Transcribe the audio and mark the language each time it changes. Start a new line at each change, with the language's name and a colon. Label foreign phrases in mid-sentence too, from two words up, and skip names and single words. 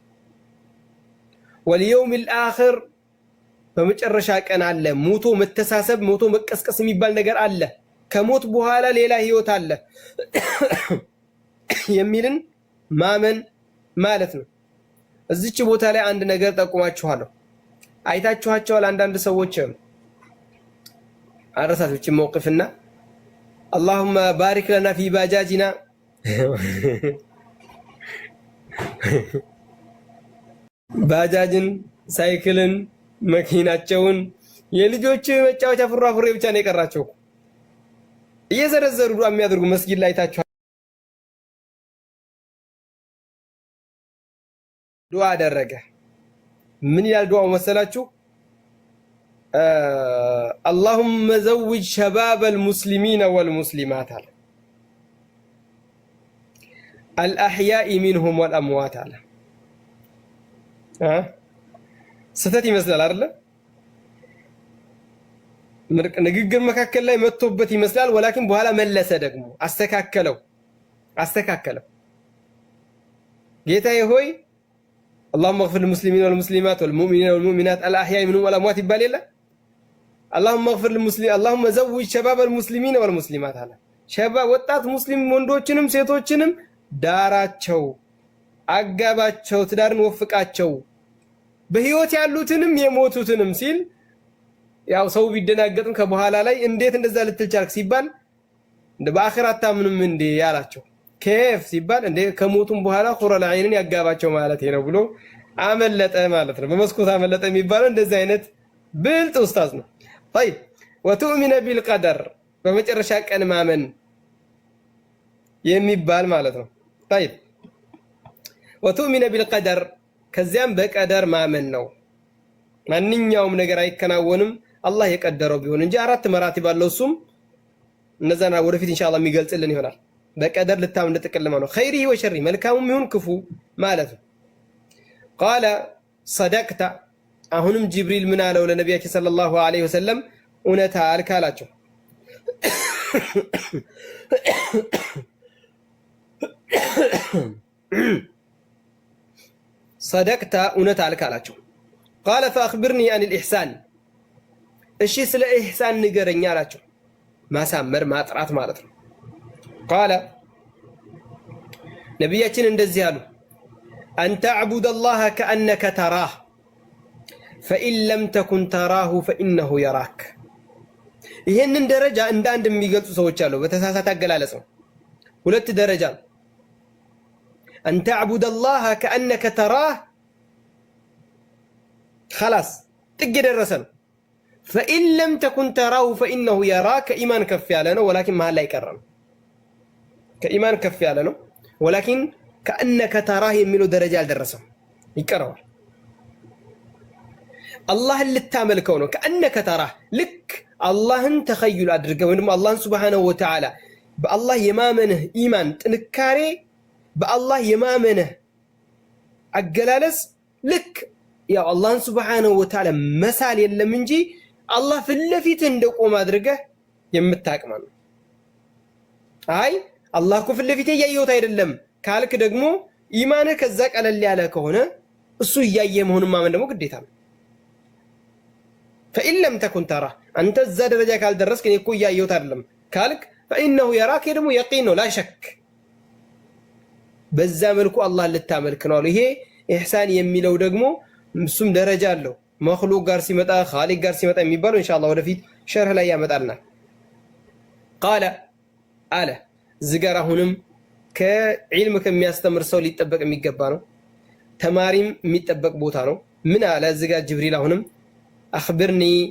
Arabic: واليوم الآخر
Amharic: በመጨረሻ ቀን አለ ሞቶ መተሳሰብ ሞቶ መቀስቀስ የሚባል ነገር አለ ከሞት በኋላ ሌላ ህይወት አለ የሚልን ማመን ማለት ነው። እዚች ቦታ ላይ አንድ ነገር ጠቁማችኋለሁ። አይታችኋቸዋል አንዳንድ ሰዎች አረሳቶች መውቅፍና
Arabic: اللهم بارك لنا في باجاجنا
Amharic: ባጃጅን ሳይክልን መኪናቸውን የልጆች መጫወቻ ፍራፍሬ ብቻ ነው የቀራቸው እየዘረዘሩ ዱዓ የሚያደርጉ መስጊድ ላይ ታችሁ ዱዓ አደረገ። ምን ይላል ዱዓው መሰላችሁ?
Arabic: اللهم زوج شباب المسلمين والمسلمات الأحياء منهم والأموات
Amharic: ስተት ይመስላል አይደል? ንግግር መካከል ላይ መጥቶበት ይመስላል። ወላኪን በኋላ መለሰ ደግሞ አስተካከለው። ጌታዬ ሆይ
Arabic: اللهم اغفر للمسلمين والمسلمات والمؤمنين والمؤمنات الأحياء منهم والأموات
Amharic: ይባል የለ
Arabic: اللهم اغفر للمسلمين اللهم زوج شباب المسلمين والمسلمات شباب
Amharic: ወጣት ሙስሊም ወንዶችንም ሴቶችንም ዳራቸው አጋባቸው ትዳርን ወፍቃቸው በህይወት ያሉትንም የሞቱትንም ሲል ያው ሰው ቢደናገጥም ከበኋላ ላይ እንዴት እንደዛ ልትል ቻልክ ሲባል እንደ በአኺራት ታምንም እንዴ ያላቸው ከፍ ሲባል እንደ ከሞቱም በኋላ ኹረል ዐይንን ያጋባቸው ማለት ነው ብሎ አመለጠ ማለት ነው። በመስኮት አመለጠ የሚባለው እንደዚህ አይነት ብልጥ ኡስታዝ ነው።
Arabic: طيب وتؤمن بالقدر
Amharic: በመጨረሻ ቀን ማመን የሚባል ማለት ነው።
Arabic: طيب وتؤمن بالقدر
Amharic: ከዚያም በቀደር ማመን ነው። ማንኛውም ነገር አይከናወንም አላህ የቀደረው ቢሆን እንጂ አራት መራቲብ አለው። እሱም እነዛና ወደፊት ኢንሻአላህ የሚገልጽልን ይሆናል። በቀደር ልታምን ተጠቅልማ ነው
Arabic: خيره وشره
Amharic: መልካሙም ይሁን ክፉ ማለት ነው።
Arabic: قال صدقت
Amharic: አሁንም ጅብሪል ምን አለው ለነቢያችን
Arabic: صلى الله عليه وسلم
Amharic: እውነት አልካላቸው صدقت እውነት አልካላቸው
Arabic: قال فاخبرني عن الاحسان
Amharic: እሺ ስለ ኢህሳን ንገረኝ አላቸው። ማሳመር ማጥራት ማለት ነው። قال ነብያችን እንደዚህ አሉ
Arabic: أن تعبد الله كأنك تراه فإن لم تكن تراه فإنه يراك
Amharic: ይሄንን ደረጃ እንደ አንድ የሚገልጹ ሰዎች አሉ። በተሳሳተ አገላለጽ ነው። ሁለት ደረጃ
Arabic: أن تعبد الله كأنك تراه
Amharic: خلاص ጥግ ደረሰ ነው።
Arabic: فإن لم تكن تراه فإنه يراك إيمان
Amharic: ከፍ ያለ ነው። ولكن መሃል ላይ ቀረ ነው። ከኢማን ከፍ ያለ ነው።
Arabic: ولكن كأنك تراه
Amharic: የሚለው ደረጃ አልደረሰም ይቀረዋል። አላህን ልታመልከው ነው።
Arabic: كأنك تراه
Amharic: ልክ አላህን ተኸይል አድርገህ ወይም አላህን
Arabic: سبحانه وتعالى
Amharic: በአላህ የማመንህ ኢማን ጥንካሬ በአላህ የማመንህ አገላለጽ ልክ ያው አላህን
Arabic: سبحانه وتعالى
Amharic: መሳል የለም እንጂ አላህ ፍለፊት እንደቆመ አድርገህ የምታቅማ ነው። አይ አላህ እኮ ፍለፊት ያየሁት አይደለም ካልክ ደግሞ ኢማንህ ከዛ ቀለል ያለ ከሆነ እሱ እያየ መሆኑን ማመን ደግሞ ግዴታ ነው።
Arabic: فإن لم تكن ترى
Amharic: አንተ እዛ ደረጃ ካልደረስክ እኔ እኮ እያየሁት አይደለም ካልክ
Arabic: فإنه يراك
Amharic: ደግሞ የቂን ነው
Arabic: لا شك
Amharic: በዛ መልኩ አላህ ልታመልክ ነው። ይሄ ኢህሳን የሚለው ደግሞ እሱም ደረጃ አለው። መኽሉቅ ጋር ሲመጣ ኻሊቅ ጋር ሲመጣ የሚባለው ኢንሻአላህ ወደፊት ሸርህ ላይ ያመጣልናል። ቃለ አለ እዚህ ጋር አሁንም ከዒልም ከሚያስተምር ሰው ሊጠበቅ የሚገባ ነው። ተማሪም የሚጠበቅ ቦታ ነው። ምን አለ እዚህ ጋር ጅብሪል አሁንም አኽብርኒ